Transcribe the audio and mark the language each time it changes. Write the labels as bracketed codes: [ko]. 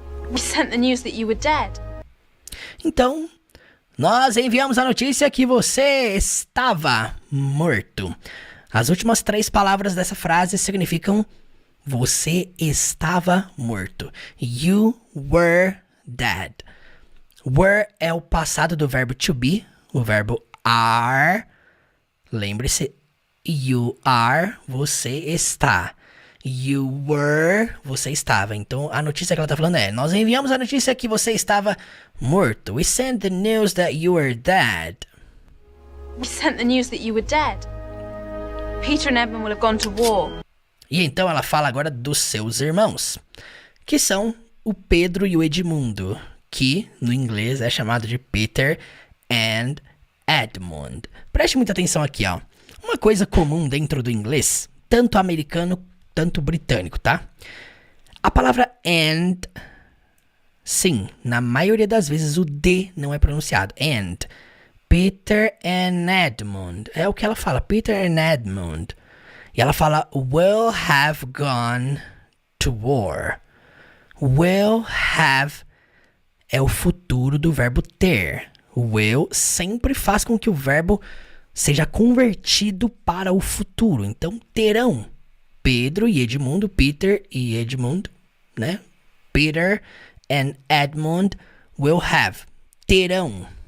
[en] We sent the news that you were dead. [pt] Então, nós enviamos a notícia que você estava morto. As últimas 3 palavras dessa frase significam você estava morto. [en] You were dead. [pt] Were é o passado do verbo to be, o verbo are. Lembre-se, [en] you are, [pt] você está. [en] You were, [pt] você estava. Então, a notícia que ela está falando é: nós enviamos a notícia que você estava morto. [en] We sent the news that you were dead. We sent the news that you were dead. Peter and Edmund will have gone to war. [pt] E então ela fala agora dos seus irmãos, que são o Pedro e o Edmundo, que no inglês é chamado de Peter and Edmund. Preste muita atenção aqui, ó. Uma coisa comum dentro do inglês, tanto americano quanto britânico, tá? A palavra and, sim, na maioria das vezes o D não é pronunciado. And. Peter and Edmund. É o que ela fala, Peter and Edmund. E ela fala [en] will have gone to war. Will have [pt] é o futuro do verbo ter. Will sempre faz com que o verbo seja convertido para o futuro. Então, terão. Pedro e Edmundo, Peter e Edmund, né? [en] Peter and Edmund will have. Terão.